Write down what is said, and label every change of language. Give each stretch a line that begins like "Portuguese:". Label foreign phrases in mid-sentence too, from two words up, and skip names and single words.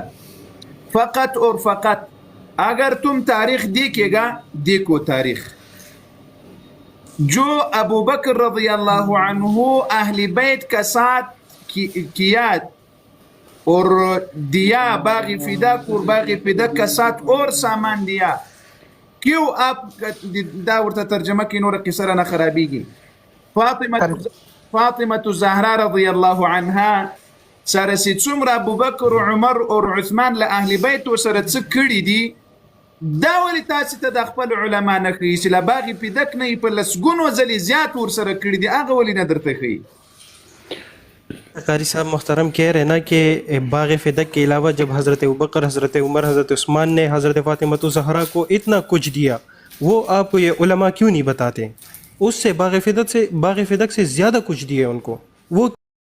Urdu: فقط اور فقط اگر تم تاریخ دیکھے گا، دیکھو تاریخ، جو ابو بکر
Arabic: رضی اللہ عنہ
Urdu: اہل بیت کا ساتھ کیا اور دیا باغ فدق، اور باغ فدق کا ساتھ اور سامان دیا، کیوں آپ
Pashto: دا ورته ترجمه کی نور قصه نه خرابیږي؟ فاطمة الزهرا
Arabic: رضی اللہ عنها
Pashto: سره چې څومره ابو بکر و عمر او عثمان له اهل بیت سره څه کړي دي، دا ولې تاسو ته د خپل علما نه ښیي چې له باغ فدق نه په لسګونو ځلې زیات ورسره کړي دي، هغه ولې نه درته ښیي؟
Urdu: قاری صاحب محترم کہہ رہے نا کہ باغ فدق کے علاوہ جب حضرت ابوبکر، حضرت عمر، حضرت عثمان نے حضرت فاطمہ الزہرا کو اتنا کچھ دیا، وہ آپ کو یہ علماء کیوں نہیں بتاتے؟ اس سے باغ فدق سے زیادہ کچھ دیا ان کو، وہ